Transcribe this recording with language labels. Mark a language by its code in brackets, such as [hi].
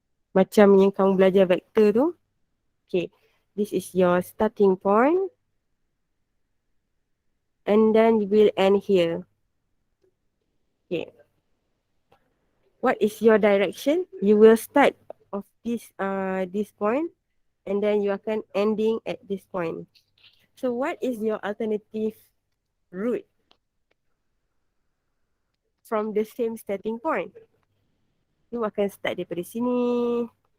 [ms] Macam yang kamu belajar vektor tu. [en] Okay. This is your starting point. And then you will end here. Okay. What is your direction? You will start of this point. And then you akan ending at this point. So what is your alternative route from the same starting point? [ms] You akan start daripada sini.